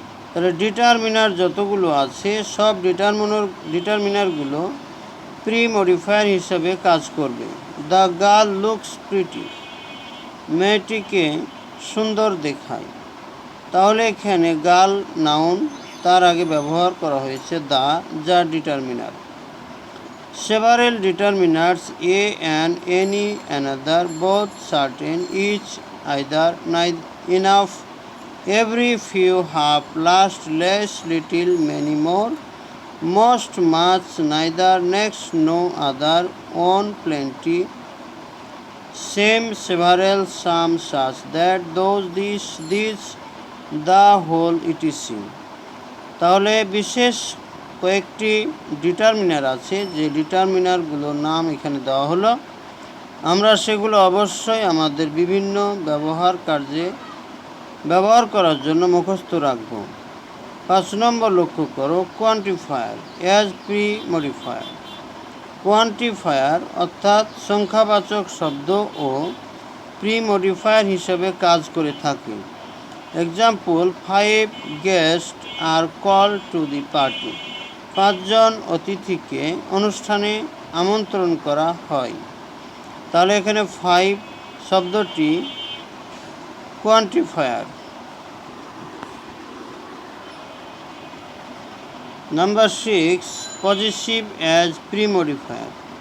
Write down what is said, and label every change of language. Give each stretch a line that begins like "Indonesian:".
Bangla: তাহলে ডিটারমিনার যতগুলো আছে সব ডিটারমিনারগুলো প্রি মডিফায়ার হিসেবে কাজ করবে।
English: The girl looks pretty.
Bangla: মেয়েটিকে সুন্দর দেখায়। তাহলে এখানে গার্ল নাউন, তার আগে ব্যবহার করা হয়েছে দ্য, যা determiner.
English: Several determinants, a and any, another, both, certain, each, either, neither, enough, every, few, half, last, less, little, many, more, most, much, neither, next, no other, on, plenty, same, several, some, such, that, those, these, the whole, etc.
Bangla: তাহলে বিশেষ কয়েকটি determiner আছে, যে ডিটারমিনারগুলোর নাম এখানে দেওয়া হলো। আমরা সেগুলো অবশ্যই আমাদের বিভিন্ন ব্যবহার কার্যে ব্যবহার করার জন্য মুখস্থ রাখব। 5 নম্বর লক্ষ্য করো, quantifier as pre modifier. Quantifier অর্থাৎ সংখ্যাবাচক শব্দ ও প্রি মডিফায়ার হিসেবে কাজ করে থাকে।
English: Example, 5 guests are called to the party.
Bangla: পাঁচজন অতিথিকে অনুষ্ঠানে আমন্ত্রণ করা হয়। তাহলে এখানে 5 শব্দটি কোয়ান্টিফায়ার। Number 6, positive as প্রিমডিফায়ার।